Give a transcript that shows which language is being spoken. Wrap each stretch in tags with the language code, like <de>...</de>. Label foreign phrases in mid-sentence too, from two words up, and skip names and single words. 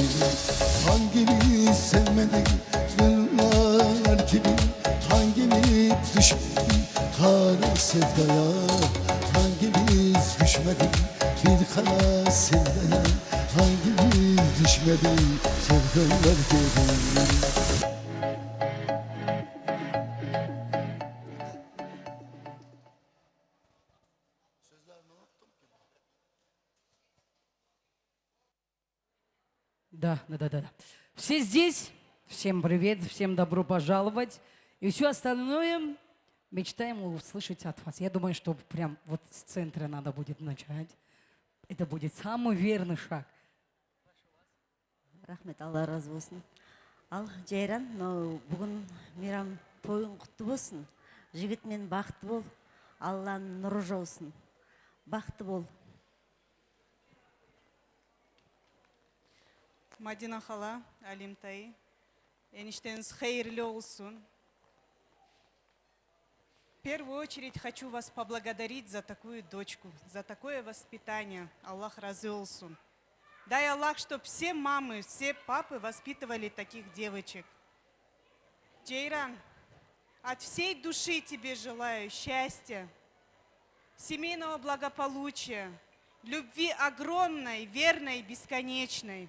<tr>Hangimiz sevmedi yıllar gibi? Hangimiz düşmedi hala sevdaya? Hangimiz düşmedi bir kara sevdaya? Hangimiz düşmedi sevdalar gibi?</tr> <ru>Да. Все здесь, всем привет, всем добро пожаловать. И все остальное мечтаем услышать от вас. Я думаю, что прям вот с центра надо будет начать. Это будет самый верный шаг.</ru> <kk>Рахмет, Алла разы болсын. Ал Жайран, мынау бүгін мейрам тойың құтты болсын. Жігітмен бақытты бол. Алланың нұры жаусын. Бақытты бол. Мадина хала,</kk> <tr>Алимтай, enişteniz hayırlı olsun.</tr> <ru>В первую очередь хочу вас поблагодарить за такую дочку, за такое воспитание.</ru> <tr>Allah razı olsun.</tr> <ru>Дай Аллах, чтобы все мамы, все папы воспитывали таких девочек. Джейран, от всей души тебе желаю счастья, семейного благополучия, любви огромной, верной, бесконечной.</ru>